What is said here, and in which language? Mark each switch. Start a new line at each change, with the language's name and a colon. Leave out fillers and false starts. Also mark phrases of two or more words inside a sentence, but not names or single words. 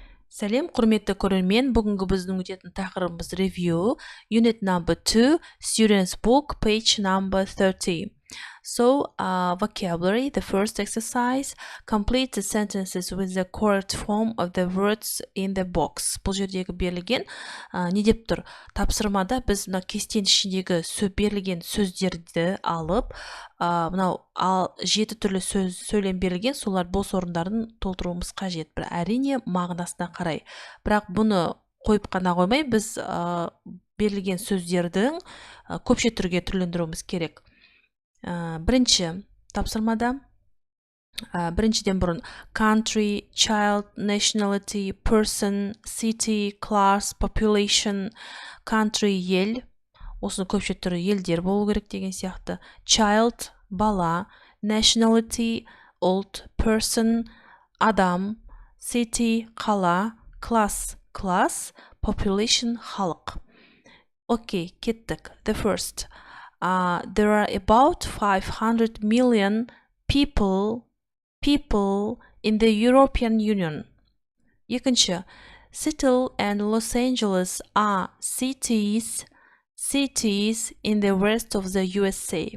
Kazakh: Сәлем, құрметті көрермен. Бүгінгі біздің өтетін тақырыбымыз
English: review, unit number 2, students book, page number 30. So, vocabulary, the first exercise, complete the sentences with the correct form of the words in the box.
Kazakh: Бұл жердегі берілген не деп тұр? Тапсырмада біз мына кестенің ішіндегі берілген сөздерді алып, мынау 7 түрлі сөйлем берілген, солар бос орындарын толтыруымыз қажет. Бір әрине мағынасына қарай. Бірақ бұны қойып қана қоймай, біз берілген сөздердің көпше түрге түрлендіруіміз керек. Бірінші тапсырмада біріншіден бұрын
English: country, child, nationality, person, city, class, population, country
Kazakh: ел, осыны көпше түрі елдер болу керек деген сияқты. Child бала, nationality ұлт, person адам, city қала, class класс, population халық. Окей, кеттік.
English: The first. There are about 500 million people in the European Union. Екінші, Seattle and Los Angeles are cities in the rest of the USA.